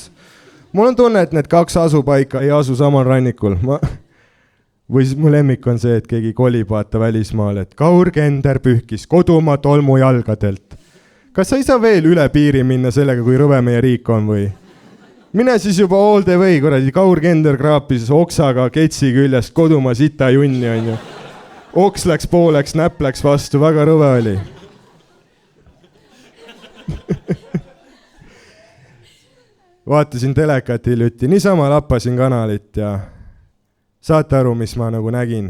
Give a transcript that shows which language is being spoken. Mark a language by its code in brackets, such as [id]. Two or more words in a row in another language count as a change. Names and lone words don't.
[et] Mul on tunne, et need kaks asupaika ei asu samal rannikul. Või siis mu lemmik on see, et keegi kolib vaata välismaal, et Kaur Kender pühkis kodumaa tolmu jalgadelt. Kas sa ei saa veel üle piiri minna sellega, kui rõve meie riik on või? Mine siis juba [en] all the way, [et] kuradi Kaur Kender kraapis oksaga ketsi küljest kodumaa sita junni, on ju. Oks läks pooleks, näpp läks vastu, väga rõve oli. Vaatasin telekat hiljuti, niisama lappasin kanalit ja saate aru, mis ma nagu nägin.